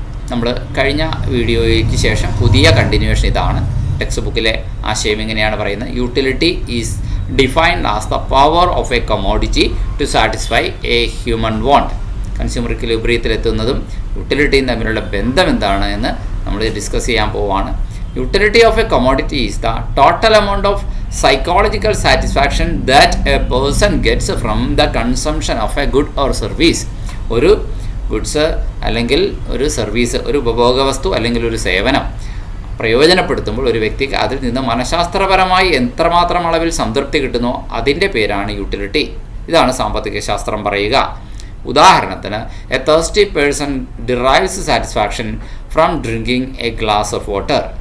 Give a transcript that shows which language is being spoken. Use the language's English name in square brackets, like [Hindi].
[Malayalam] നമ്മൾ കഴിഞ്ഞ വീഡിയോയ്ക്ക് ശേഷം പുതിയ കണ്ടിന്യൂവേഷൻ ഇതാണ്. ടെക്സ്റ്റ് ബുക്കിലെ ആശയം ഇങ്ങനെയാണ് പറയുന്നത്. [English] Utility is defined as the power of a commodity to satisfy a human want. [Malayalam] Consumer ഇക്വിലിബ്രിയത്തിലെത്തുന്നതും യൂട്ടിലിറ്റിയും തമ്മിലുള്ള ബന്ധം എന്താണ് എന്ന് നമ്മൾ ഡിസ്കസ് ചെയ്യാൻ പോവുകയാണ്. [English] Utility of a commodity is the total amount of psychological satisfaction that a person gets from the consumption of a good or service. [Malayalam] ഒരു goods അല്ലെങ്കിൽ ഒരു സർവീസ്, ഒരു ഉപഭോഗ വസ്തു അല്ലെങ്കിൽ ഒരു സേവനം പ്രയോജനപ്പെടുത്തുമ്പോൾ ഒരു വ്യക്തിക്ക് അതിൽ നിന്ന് മനഃശാസ്ത്രപരമായി എത്രമാത്രം അളവിൽ സംതൃപ്തി കിട്ടുന്നോ അതിൻ്റെ പേരാണ് യൂട്ടിലിറ്റി. ഇതാണ് സാമ്പത്തിക ശാസ്ത്രം പറയുക. ഉദാഹരണത്തിന്, [English] A thirsty person derives satisfaction from drinking a glass of water.